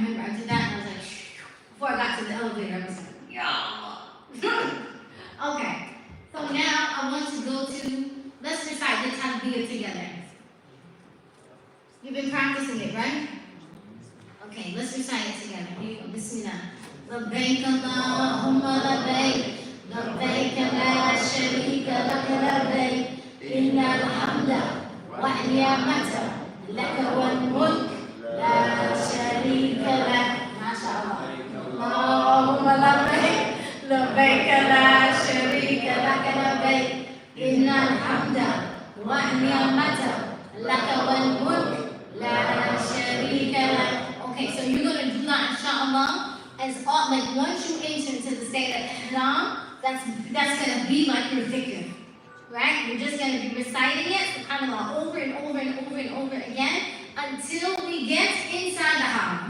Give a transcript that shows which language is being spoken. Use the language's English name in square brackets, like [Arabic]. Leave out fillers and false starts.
[English] Remember, I did that and I was like, before I got to the elevator, I was like, yeah. Okay. So now I want to go to, let's recite the takbir together. You've been practicing it, right? Okay, let's recite it together. Here you go. Bismillah. [Arabic] لبيك اللهم لبيك لبيك لا شريك لك لبيك إن الحمد والنعمة لك والملك لا شريك لك. ما شاء الله. اللهم لبيك لبيك لا شريك لك لبيك إن الحمد والنعمة لك والملك لا شريك لك. [English] Okay, so you're going to do that inshallah once you enter into the state of ihram, that's going to be like your dhikr. Right? You're just going to be reciting it subhanAllah over and over and over and over again until we get inside the haram.